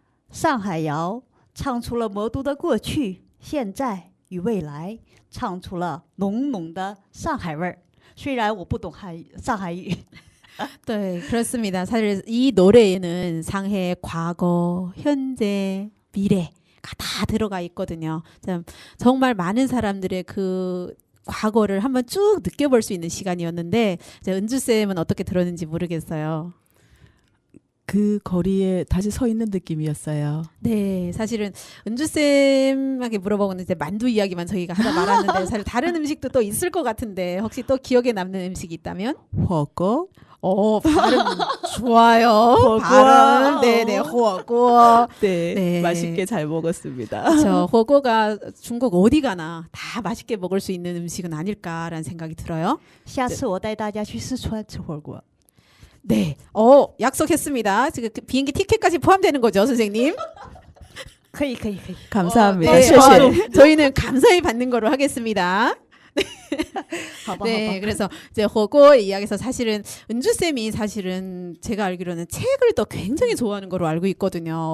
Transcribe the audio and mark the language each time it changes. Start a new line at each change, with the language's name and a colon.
Chinese: 上海谣，唱出了魔都的过去、现在与未来，唱出了浓浓的上海味儿。虽然我不懂上海语。
Korean: 네, 그렇습니다. 사실 이 노래에는 상해 과거, 현재, 미래가 다 들어가 있거든요. 정말 많은 사람들의 그 과거를 한번 쭉 느껴볼 수 있는 시간이었는데 은주쌤은 어떻게 들었는지 모르겠어요. 그 거리에 다시 서 있는 느낌이었어요. 네, 사실은 은주쌤에게 물어보고는 이제 만두 이야기만 저희가 하다 말았는데 사실 다른 음식도 또 있을 것 같은데 혹시 또 기억에 남는 음식이 있다면? 허거? 발음 좋아요. 발음, 네네, 호거. 네, 네. 맛있게 잘 먹었습니다. 그렇죠. 호거가 중국 어디 가나 다 맛있게 먹을 수 있는 음식은 아닐까라는 생각이 들어요.
Chinese: 下次我带大家去四川吃火锅。
Korean: 네, 약속했습니다. 지금 그 비행기 티켓까지 포함되는 거죠, 선생님?
Chinese: 可以可以可以。
Korean: 감사합니다. 네, 쉐쉐. 저희는 감사히 받는 거로 하겠습니다.
Chinese: 好吧，
Korean: 네,
Chinese: 好吧。
Korean: 그래서 이제 호거 이야기에서 사실은 은주쌤이 사실은 제가 알기로는 책을 또 굉장히 좋아하는 거로 알고 있거든요.